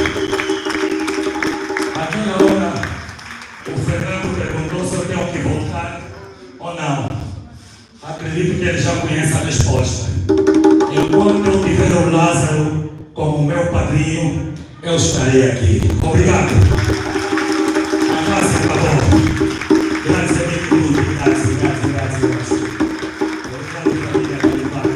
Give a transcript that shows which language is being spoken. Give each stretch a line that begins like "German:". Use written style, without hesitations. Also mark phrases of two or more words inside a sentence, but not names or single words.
Portuguese: Aquela hora, o Fernando perguntou se eu tenho que voltar ou não. Acredito que ele já conhece a resposta. Enquanto eu tiver o Lázaro como meu padrinho, eu estarei aqui. Obrigado. A classe acabou.
Italian: Grazie a tutti. Grazie.
Portuguese: Obrigado, família Caivane.